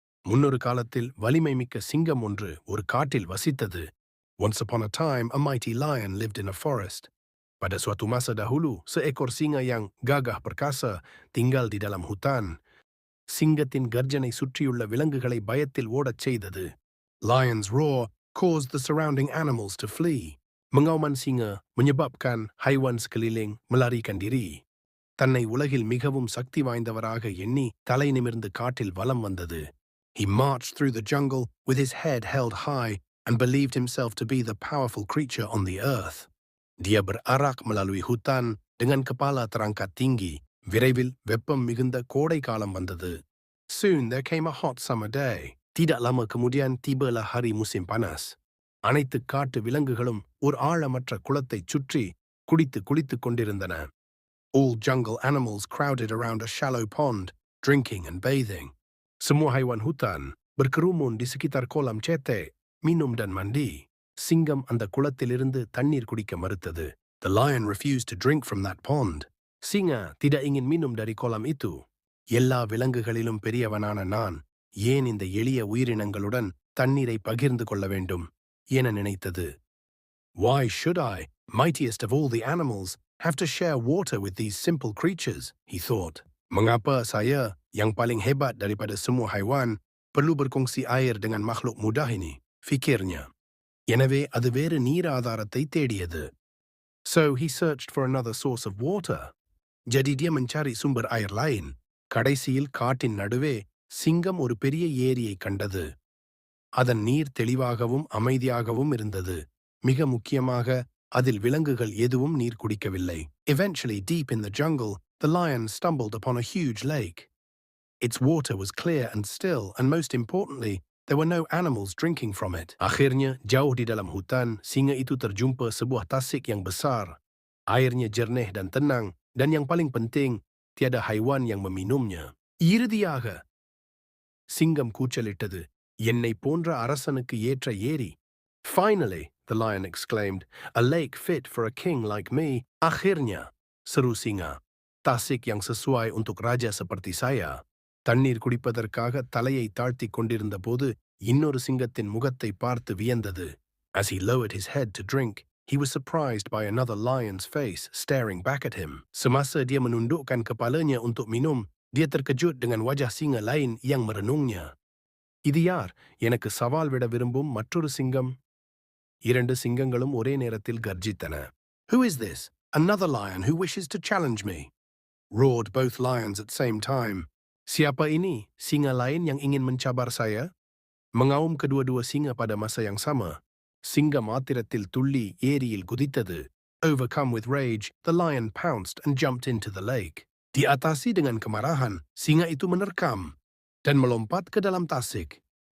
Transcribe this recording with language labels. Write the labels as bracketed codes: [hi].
[ta] முன்னொரு காலத்தில் வலிமை மிக்க சிங்கம் ஒன்று ஒரு காட்டில் வசித்தது. [en] Once upon a time, a mighty lion lived in a forest. [ms] Pada suatu masa dahulu, seekor singa yang gagah perkasa tinggal di dalam hutan. [ta] சிங்கத்தின் கர்ஜனை சுற்றியுள்ள விலங்குகளை பயத்தில் ஓடச் செய்தது. [en] Lion's roar caused the surrounding animals to flee. [ms] Mengauman singa menyebabkan haiwan sekeliling melarikan diri. [ta] தன்னை உலகில் மிகவும் சக்தி வாய்ந்தவராக எண்ணி தலை நிமிர்ந்து காட்டில் வலம் வந்தது. [en] He marched through the jungle with his head held high and believed himself to be the powerful creature on the earth. [ms] Dia berarak melalui hutan dengan kepala terangkat tinggi. [ta] விரைவில் வெப்பம் மிகுந்த கோடை காலம் வந்தது. [en] Soon there came a hot summer day. [ms] Tidak lama kemudian tibalah hari musim panas. [ta] அனைத்து காட்டு விலங்குகளும் ஒரு ஆழமற்ற குளத்தைச் சுற்றி குளித்துக் கொண்டிருந்தன. [en] All jungle animals crowded around a shallow pond, drinking and bathing. [ms] Semua haiwan hutan berkerumun di sekitar kolam cete, minum dan mandi. [ta] சிங்கம் அந்த குளத்திலிருந்து தண்ணீர் குடிக்க மறுத்தது. [en] The lion refused to drink from that pond. [ms] Singa tidak ingin minum dari kolam itu. [ta] எல்லா விலங்குகளிலும் பெரியவனான நான் ஏன் இந்த எளிய உயிரினங்களுடன் தண்ணீரை பகிர்ந்து கொள்ள வேண்டும் என நினைத்தது. [en] Why should I, mightiest of all the animals, have to share water with these simple creatures, he thought. [ms] Mengapa saya, yang paling hebat daripada semua haiwan, perlu berkongsi air dengan makhluk mudah ini, fikirnya. [ta] எனவே அது வேறு நீர் ஆதாரத்தை தேடியது. [en] So he searched for another source of water. [ms] Jadi dia mencari sumber air lain. [ta] கடைசியில் காட்டின் நடுவே சிங்கம் ஒரு பெரிய ஏரியை கண்டது. அதன் நீர் தெளிவாகவும் அமைதியாகவும் இருந்தது. மிக முக்கியமாக அதில் விலங்குகள் எதுவும் நீர் குடிக்கவில்லை. [en] Eventually, deep in the jungle, the lion stumbled upon a huge lake. Its water was clear and still, and most importantly, there were no animals drinking from it. [ms] Akhirnya, jauh di dalam hutan, singa itu terjumpa sebuah tasik yang besar. Airnya jernih dan tenang, dan yang paling penting, tiada haiwan yang meminumnya. [ta] இறுதியாக சிங்கம் கூச்சலிட்டது, என்னை போன்ற அரசனுக்கு ஏற்ற ஏரி. [en] Finally, the lion exclaimed, a lake fit for a king like me. [ms] Akhirnya, seru singa, tasik yang sesuai untuk raja seperti saya. [ta] தண்ணீர் குடிப்பதற்காக தலையை தாழ்த்திக் கொண்டிருந்த போது இன்னொரு சிங்கத்தின் முகத்தை பார்த்து வியந்தது. [en] As he lowered his head to drink, he was surprised by another lion's face staring back at him. [ms] Semasa dia menundukkan kepalanya untuk minum, dia terkejut dengan wajah singa lain yang merenungnya. [ta] இது யார்? எனக்கு சவால் விட விரும்பும் மற்றொரு சிங்கம். இரண்டு சிங்கங்களும் ஒரே நேரத்தில் கர்ஜித்தன. [en] Who is this? Another lion who wishes to challenge me? Roared both lions at same time. [ms] Siapa ini? Singa lain yang ingin mencabar saya? Mengaum kedua-dua singa pada masa yang sama. [ta] சிங்கம் ஆத்திரத்தில் துள்ளி ஏரியில் குதித்தது. [en] Overcome with rage, the lion pounced and jumped into the lake. [ms] Diatasi dengan kemarahan, singa itu menerkam dan melompat ke dalam tasik.